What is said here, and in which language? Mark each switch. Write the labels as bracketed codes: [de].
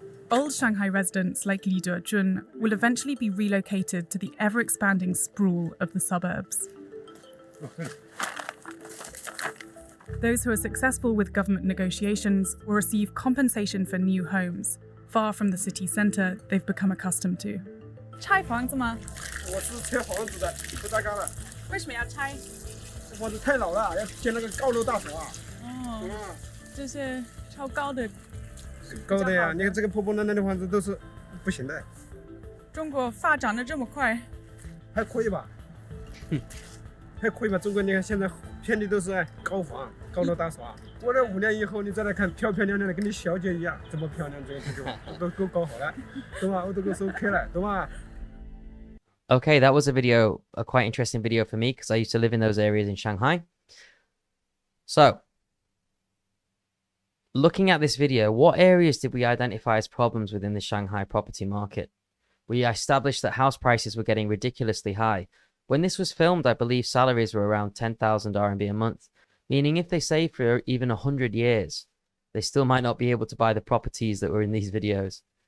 [en] Old Shanghai residents like Li Dejun will eventually be relocated to the ever-expanding sprawl of the suburbs. Those who are successful with government negotiations will receive compensation for new homes, far from the city centre they've become accustomed to. [zh] 拆房子吗？我是拆房子的，不搭嘎了。为什么要拆？这房子太老了，要建那个高楼大厦。哦，就是超高的。高的呀，你看这个破破烂烂的房子都是不行的。中国发展的这么快，还可以吧？还可以吧？中国你看现在遍地都是高房、高楼大厦。过了5年以后，你再来看，漂漂亮亮的，跟你小姐一样，这么漂亮，这个地方都给我搞好了，懂吗？我都给我收开了，懂吗？ [en] Okay, that was a quite interesting video for me because I used to live in those areas in Shanghai. So, looking at this video, what areas did we identify as problems within the Shanghai property market? We established that house prices were getting ridiculously high. When this was filmed, I believe salaries were around 10,000 RMB a month, meaning if they saved for even 100 years, they still might not be able to buy the properties that were in these videos.